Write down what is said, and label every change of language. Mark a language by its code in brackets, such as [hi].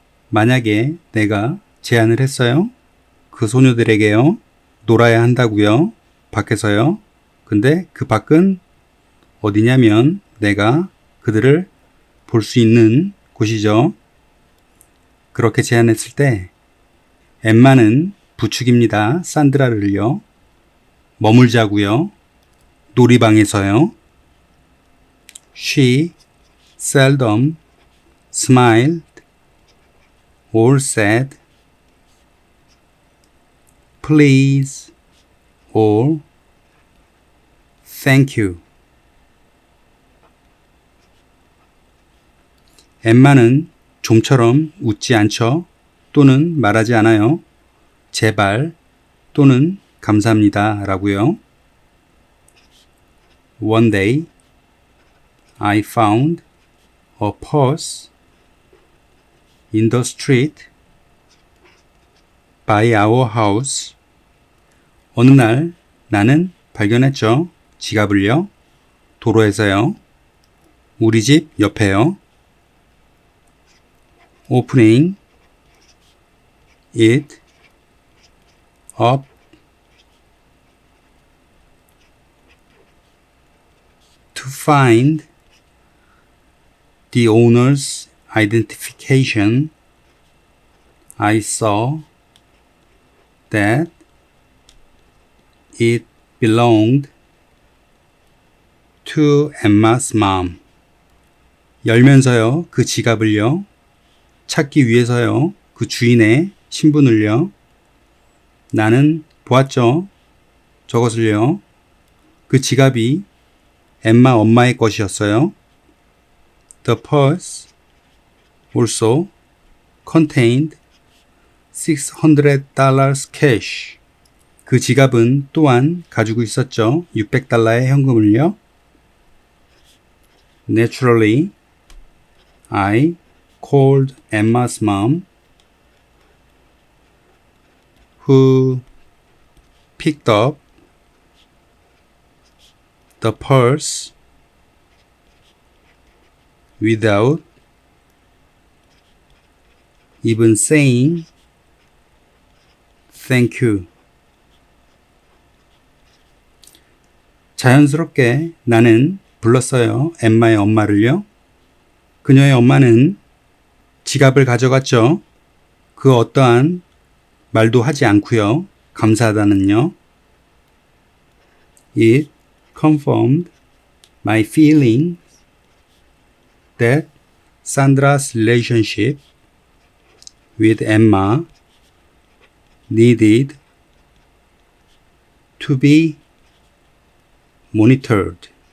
[ko] 만약에 내가 제안을 했어요. 그 소녀들에게요, 놀아야 한다고요. 밖에서요. 근데 그 밖은 어디냐면 내가 그들을 볼 수 있는 곳이죠. 그렇게 제안했을 때 엠마는 부축입니다. 산드라를요. 머물자고요. 놀이방에서요. [en] She seldom smiled or said, "Please or thank you. [ko] 엠마는 좀처럼 웃지 않죠? 또는 말하지 않아요. 제발 또는 감사합니다 라고요. [en] One day I found a purse in the street by our house. [ko] 어느 날 나는 발견했죠. 지갑을요. 도로에서요. 우리 집 옆에요. [en] Opening it up to find the owner's identification, I saw that it belonged to Emma's mom. [ko] 열면서요, 그 지갑을요, 찾기 위해서요, 그 주인의 신분을요, 나는 보았죠. 저것을요, 그 지갑이 엠마 엄마의 것이었어요. [en] The purse also contained $600 cash. [ko] 그 지갑은 또한 가지고 있었죠. $600의 현금을요. [en] Naturally, I called Emma's mom, who picked up the purse without even saying thank you. [ko] 자연스럽게 나는 불렀어요. 엠마의 엄마를요. 그녀의 엄마는 지갑을 가져갔죠. 그 어떠한 말도 하지 않고요. 감사하다는요. [en] It confirmed my feeling that Sandra's relationship with Emma needed to be monitored.